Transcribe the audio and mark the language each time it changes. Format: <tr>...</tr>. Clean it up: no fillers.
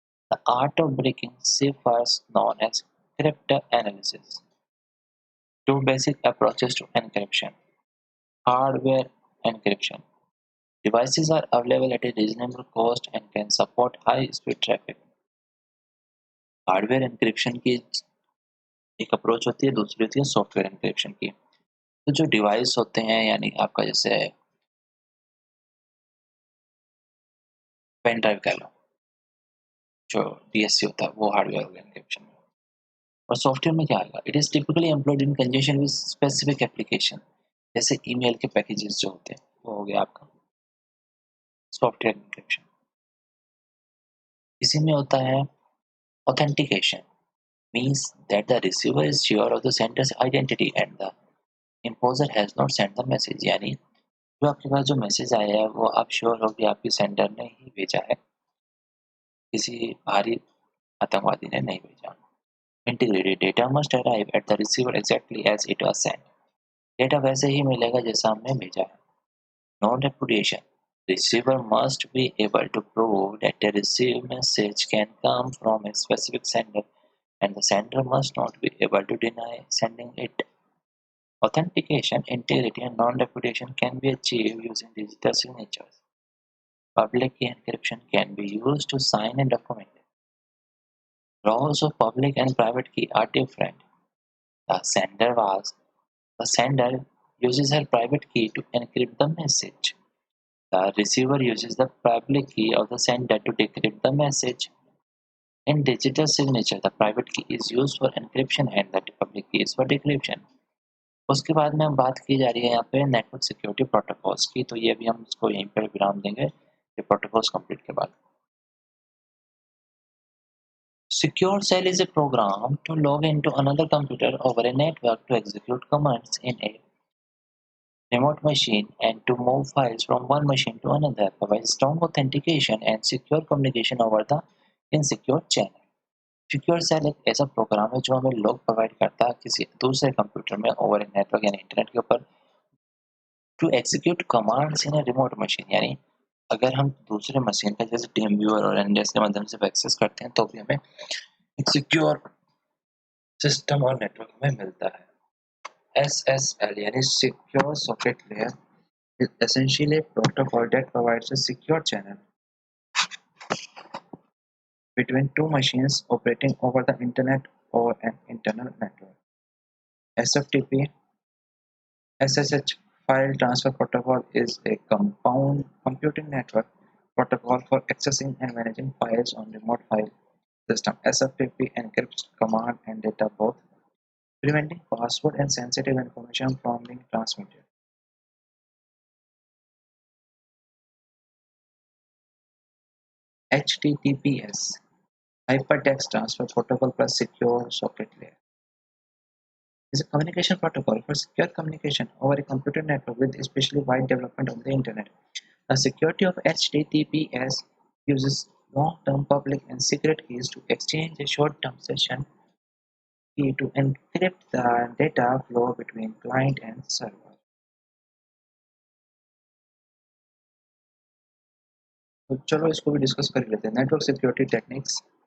<en>The art of breaking ciphers known as cryptanalysis. Two basic approaches to encryption. Hardware encryption. Devices are available at a reasonable cost and can support high-speed traffic.</en> <hi>Hardware encryption की एक approach होती है, दूसरी होती है software encryption की। तो जो डिवाइस होते हैं, यानी आपका जैसे पेन ड्राइव कह लो, जो डीएससी होता है वो हार्डवेयर हो गया एन्क्रिप्शन में। और सॉफ्टवेयर में क्या आएगा?</hi> <en>it is typically employed in conjunction with specific application,</en> <hi>जैसे ईमेल के पैकेजेस जो होते हैं वो हो गया आपका सॉफ्टवेयर एन्क्रिप्शन। इसी में होता है authentication,</hi> <en>means that the receiver is sure of the sender's identity and the imposter has not send the message,</en> <hi>यानी जो आपके पास जो मैसेज आया है वो आप श्योर हो कि आपके सेंडर ने ही भेजा है, किसी बाहरी आतंकवादी ने नहीं भेजा।</hi> <en>integrated data must arrive at the receiver exactly as it was sent,</en> <hi>data वैसे ही मिलेगा जैसा हमने भेजा है।</hi> <en>Non repudiation, receiver must be able to prove that a received message can come from a specific sender and the sender must not be able to deny sending it. Authentication, integrity, and non-repudiation can be achieved using digital signatures. Public key encryption can be used to sign a document. Roles of public and private key are different. The sender uses her private key to encrypt the message. The receiver uses the public key of the sender to decrypt the message. In digital signature, the private key is used for encryption and the public key is for decryption.</en> <hi>उसके बाद में हम बात की जा रही है यहाँ पे नेटवर्क सिक्योरिटी प्रोटोकॉल्स की, तो ये भी हम इसको यहीं पर विराम देंगे ये प्रोटोकॉल्स कंप्लीट के बाद।</hi> <en>Secure Cell is a program to log into another computer over a network to execute commands in a remote machine and to move files from one machine to another, provides strong authentication and secure communication over the insecure channel.</en> <hi>Secure cell एक ऐसा programme है जो हमें log provide करता है किसी दूसरे computer में</hi> <en>over a network</en> <hi>यानी इंटरनेट के ऊपर</hi> <en>to execute commands in a remote machine</en> <hi>यानी अगर हम दूसरे मशीन का जैसे टीम व्यूअर और एनडीएस के माध्यम से एक्सेस करते हैं तो भी हमें एक सिक्योर सिस्टम और नेटवर्क में मिलता है SSL यानी secure socket layer</hi> <en>is essentially a protocol that provides a secure channel between two machines operating over the internet or an internal network. SFTP SSH file transfer protocol is a compound computing network protocol for accessing and managing files on remote file system. SFTP encrypts command and data both, preventing password and sensitive information from being transmitted. HTTPS Hypertext Transfer Protocol plus Secure Socket Layer is a communication protocol for secure communication over a computer network with especially wide development of the internet. The security of HTTPS uses long-term public and secret keys to exchange a short-term session key to encrypt the data flow between client and server.</en> <hi>तो चलो इसको भी discuss कर लेते हैं network security techniques</hi>